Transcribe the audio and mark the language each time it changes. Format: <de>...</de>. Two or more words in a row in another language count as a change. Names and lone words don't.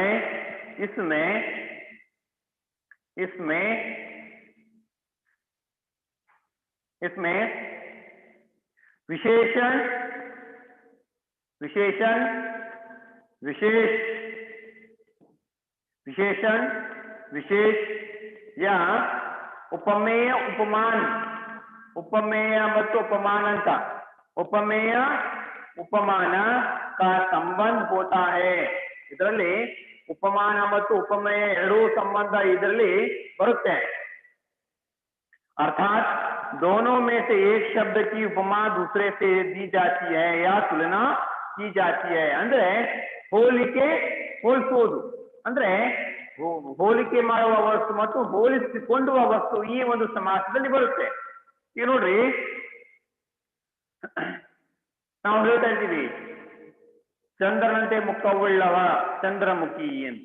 <hi>इसमें विशेषण, विशेष या उपमेय उपमान. उपमेय ಮತ್ತು उपमान ಅಂತ उपमेय उपमान का संबंध होता है.</hi> <kn>ಇದರಲ್ಲಿ उपमान ಮತ್ತು उपमेय ಎರಡೂ ಸಂಬಂಧ ಇದರಲ್ಲಿ ಬರುತ್ತೆ.</kn> <hi>अर्थात दोनों में से एक शब्द की उपमा दूसरे से दी जाती है या तुलना की जाती है.</hi> <kn>ಅಂದ್ರೆ ಹೋಲಿಕೆ, ಹೋಲಿಸುವುದು ಅಂದ್ರೆ ಹೋಲಿಕೆ ಮಾಡುವ ವಸ್ತು ಮತ್ತು ಹೋಲಿಸಿಕೊಳ್ಳುವ ವಸ್ತು ಈ ಒಂದು ಸಮಾಸದಲ್ಲಿ ಬರುತ್ತೆ. ಈಗ ನೋಡ್ರಿ, ನಾವು ಹೇಳ್ತಾ ಇದ್ದೀವಿ ಚಂದ್ರನಂತೆ ಮುಖವುಳ್ಳವ ಚಂದ್ರಮುಖಿ ಅಂತ.</kn>